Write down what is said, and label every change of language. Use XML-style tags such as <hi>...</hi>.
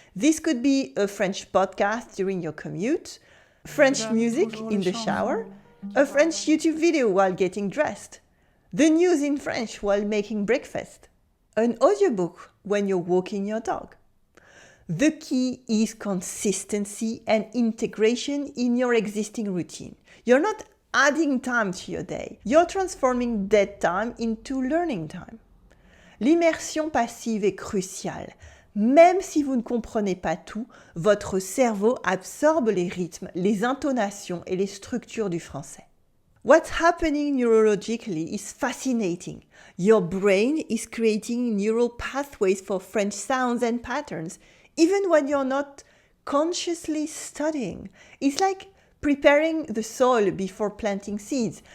<en>This could be a French podcast during your commute, French music in the shower, a French YouTube video while getting dressed, the news in French while making breakfast, an audiobook when you're walking your dog. The key is consistency and integration in your existing routine. You're not adding time to your day. You're transforming dead time into learning time.</en> <fr>L'immersion passive est cruciale. Même si vous ne comprenez pas tout, votre cerveau absorbe les rythmes, les intonations et les structures du français.</fr> <en>What's happening neurologically is fascinating. Your brain is creating neural pathways for French sounds and patterns, even when you're not consciously studying. It's like preparing the soil before planting seeds.</en>